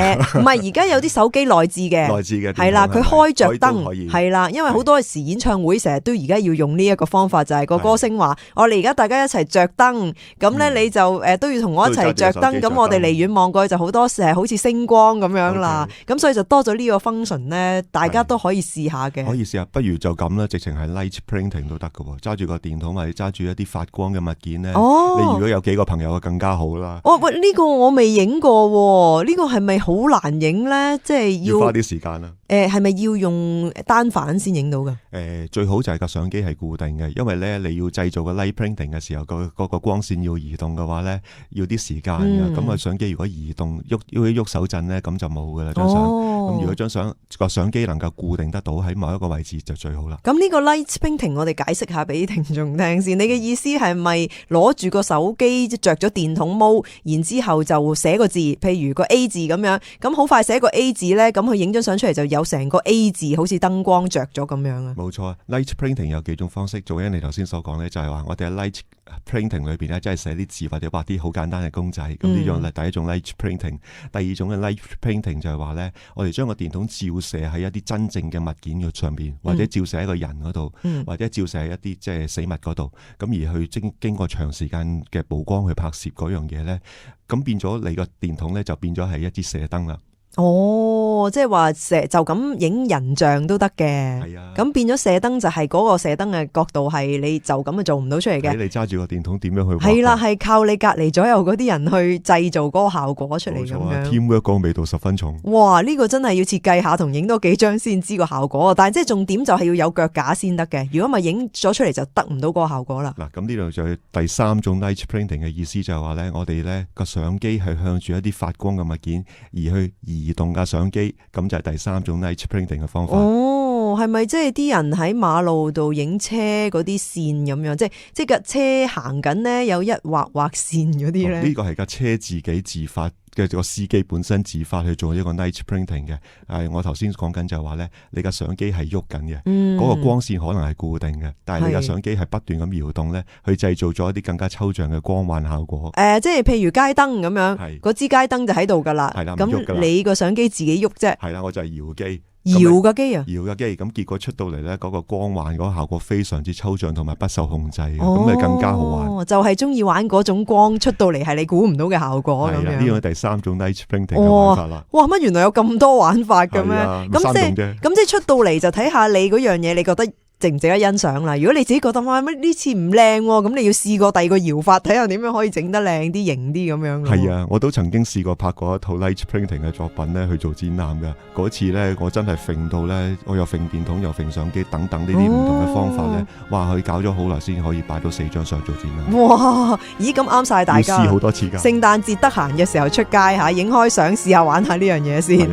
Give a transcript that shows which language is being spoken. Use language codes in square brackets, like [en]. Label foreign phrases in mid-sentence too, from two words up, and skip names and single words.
[yue] 唔係，而家有啲手機內置嘅，係啦，佢開着燈，係啦，因為好多時演唱會成日都而家要用呢一個方法，就係個歌星話：我哋而家大家一齊着燈，咁咧你就都要同我一齊着燈，咁我哋離遠望過去就好多時係好似星光咁樣啦。咁所以就多咗呢個 function 咧，大家都可以試下嘅。可以試下，不如就咁啦，直情係 [en] light printing [yue] 都得噶，揸住個電筒或者揸住一啲發光嘅物件咧。你如果有幾個朋友更加好啦。喂，呢個我未影過，呢個係咪好難影咧？即係要花啲時間啦。係咪要用單反先影到噶？最好就係個相機係固定嘅，因為咧你要製造個 [en] light printing [yue] 嘅時候，個光線要移動嘅話咧，要啲時間嘅。咁相機如果移動喐手震咧，咁就冇噶啦張相。咁如果張相個相機能夠固定得到喺某一個位置就最好啦。咁呢個 [en] light printing [yue] 我哋解釋下俾聽眾聽先。你嘅意思係咪攞住個手機着咗電筒模，然之後就寫個字，譬如個 A 字咁樣，咁好快寫個 A 字咧，咁佢影張相出嚟就有成個 A 字，好似燈光着咗咁樣啊。冇錯 ， [en] light printing [yue] 有幾種方式，做緊你頭先所講咧，就係話我哋喺 [en] light printing [yue] 裏邊咧，即係寫啲字或者畫啲好簡單嘅公仔。咁呢種係第一種 [en] light printing。 [yue] 第二種嘅 [en] light printing [yue] 就係話咧，我哋將個電筒照射喺一啲真正嘅物件嘅上邊，或者照射喺個人嗰度，或者照射喺一啲即係死物嗰度，咁而去經過長時間嘅曝光去拍攝嗰樣嘢咧，咁變咗你個電筒咧就變咗係一支射燈啦。哦，即係話就咁影人像都得嘅，係啊，咁變咗射燈就係嗰個射燈嘅角度係你就咁做唔到出嚟嘅。睇你揸住個電筒點樣去畫？係啦，係靠你隔離左右嗰啲人去製造嗰個效果出嚟咁樣。 teamwork 嗰個味道十分重。哇！呢個真係要設計下同影多幾張先知個效果，但係即係重點就係要有腳架先得嘅。如果咪影咗出嚟就得唔到嗰個效果啦。嗱，咁呢度就第三種 [en] light printing [yue] 嘅意思就係話咧，我哋咧個相機係向住一啲發光嘅物件而去移動架相機，咁就係第三種 [en] light printing [yue] 嘅方法。哦，係咪即係啲人喺馬路度影車嗰啲線咁樣？即係架車行緊呢，有一畫線嗰啲咧？呢個係架車自己自發嘅個司機本身自發去做一個 [en] light printing [yue] 嘅。我頭先講緊就係話咧，你架相機係喐緊嘅，嗰個光線可能係固定嘅，但係你架相機係不斷咁搖動咧，去製造咗一啲更加抽象嘅光環效果。即係譬如街燈咁樣，嗰支街燈就喺度噶啦。咁你個相機自己喐啫。係啦，我就係搖機。搖架機啊！搖架機，咁結果出到嚟咧，嗰個光環嗰個效果非常之抽象同埋不受控制嘅，咁咪更加好玩。就係中意玩嗰種光出到嚟係你估唔到嘅效果咁樣。呢個第三種 [en] light printing [yue] 嘅玩法啦。哇！乜原來有咁多玩法嘅咩？咁即係出到嚟就睇下你嗰樣嘢，你覺得值唔值得欣賞啦？如果你自己覺得哇乜呢次唔靚，咁你要試過第二個搖法，睇下點樣可以整得靚啲、型啲咁樣。係啊，我都曾經試過拍過一套 [en] light printing [yue] 嘅作品咧，去做展覽噶。嗰次咧，我真係揈到咧，我又揈電筒又揈相機等等呢啲唔同嘅方法咧，哇！佢搞咗好耐先可以擺到4張相做展覽。哇！咦，咁啱晒大家。要試好多次噶。聖誕節得閒嘅時候出街吓，影開相試下玩下呢樣嘢先。